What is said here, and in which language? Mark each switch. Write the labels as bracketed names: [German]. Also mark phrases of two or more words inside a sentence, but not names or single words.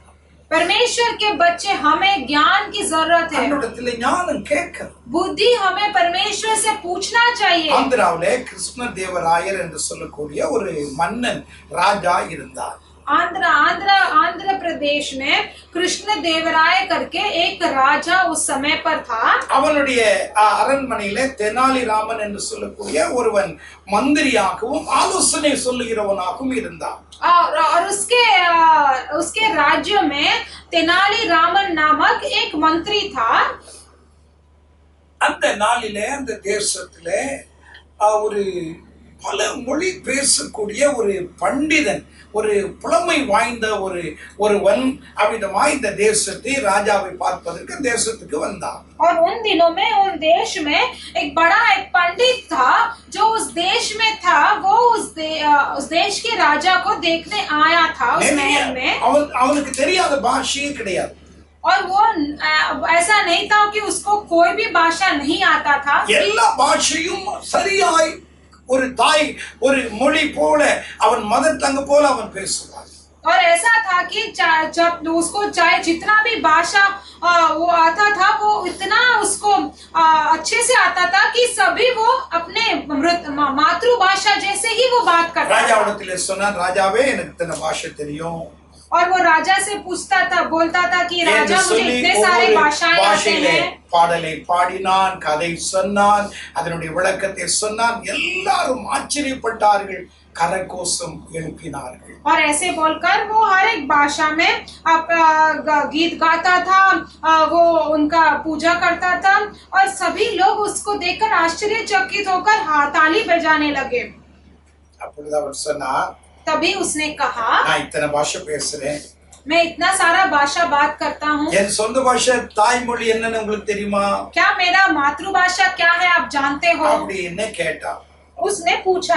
[Hindi] परमेश्वर के बच्चे, हमें ज्ञान की जरूरत है, [Tamil] நம்மிடத்தில் ஞானம் கேட்கணும், [Hindi] बुद्धि हमें परमेश्वर से पूछना चाहिए। [Tamil] ஆந்திராவிலே கிருஷ்ண தேவராயர் என்று சொல்லக்கூடிய ஒரு மன்னன் ராஜா இருந்தார்। [Hindi] आंध्र प्रदेश में कृष्ण देवराय करके एक राजा उस समय पर था। [Tamil] அவனுடைய அரண்மனையிலே தெனாலிராமன் என்று சொல்லக்கூடிய ஒருவன் மந்திரியாகவும் ஆலோசனை சொல்லுகிறவனாகவும் இருந்தான். [Hindi] और उसके राज्य में तेनाली रामन नामक एक मंत्री था। [Tamil] அந்த நாளிலே அந்த தேசத்திலே ஒரு பல மொழி பேசக்கூடிய ஒரு பண்டிதன், ஒரு புலமை வாய்ந்த ஒருவன் அவ்விதமாய் இந்த தேசத்தை ராஜாவை பார்ப்பதற்கு தேசத்துக்கு வந்தான். [Hindi] और उन दिनों में उन देश में एक बड़ा एक पंडित था जो उस देश में था। वो उस देश के राजा को देखने आया था उस महल में। [Tamil] அவனுக்கு தெரியாத பாஷையே கிடையாது. [Hindi] और वो ऐसा नहीं था कि उसको कोई भी भाषा नहीं आता था। [Tamil] எல்லா பாஷையும் சரியாய் ஒரு தாய் ஒரு மொழி போல அவன் [English] mother tongue [Tamil] போல அவன் பேசுவான். [Hindi] और ऐसा था कि जब उसको चाहे जितना भी भाषा वो आता था वो इतना उसको अच्छे से आता था कि सभी वो अपने मातृभाषा जैसे ही वो बात करता था। [Tamil] ராஜாவிடத்திலே சொன்னான், ராஜாவே எனக்கு இத்தனை பாஷை தெரியும். [Hindi] और वो राजा से पूछता था, बोलता था कि राजा मुझे इतने सारे भाषाएं आते हैं। [Tamil] பாடலை பாடினான், கதை சொன்னான், அதனுடைய விளக்கத்தை சொன்னான். எல்லாரும் ஆச்சரியப்பட்டார்கள், கரகோஷம் எழுப்பினார்கள். [Hindi] और ऐसे बोलकर वो हर एक भाषा में गीत गाता था, वो उनका पूजा करता था और सभी लोग उसको देखकर आश्चर्यचकित होकर ताली बजाने लगे। [Tamil] அப்பொழுது அவர் சொன்னார், [Hindi] तभी उसने कहा, [Tamil] நான் இத்தனை பாஷை பேசுறேன், [Hindi] मैं इतना सारा भाषा बात करता हूँ। [Tamil] என் சொந்த பாஷை தாய்மொழி என்னன்னு உங்களுக்கு தெரியுமா? [Hindi] क्या मेरा मातृभाषा क्या है आप जानते हो? [Tamil] அப்படி என்ன கேட்டா. [Hindi] उसने पूछा।